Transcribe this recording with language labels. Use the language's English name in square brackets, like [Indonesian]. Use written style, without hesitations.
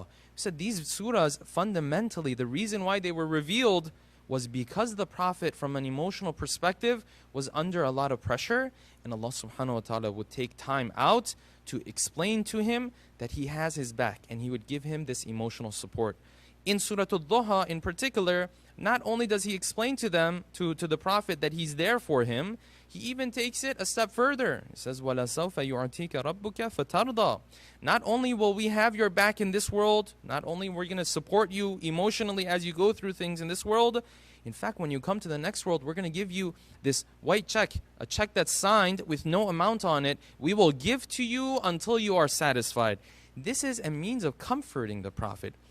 [English] We said these surahs, fundamentally, the reason why they were revealed was because the Prophet, from an emotional perspective, was under a lot of pressure, and Allah subhanahu wa ta'ala would take time out to explain to him that he has his back, and he would give him this emotional support. In Surah Al-Duha in particular, not only does he explain to them, to the Prophet, that he's there for him, he even takes it a step further. He says, [Arabic] وَلَسَوْفَ يُعْتِيكَ رَبُّكَ فَتَرْضَى. [English] Not only will we have your back in this world, not only we're going to support you emotionally as you go through things in this world, in fact, when you come to the next world, we're going to give you this white check, a check that's signed with no amount on it. We will give to you until you are satisfied. This is a means of comforting the Prophet.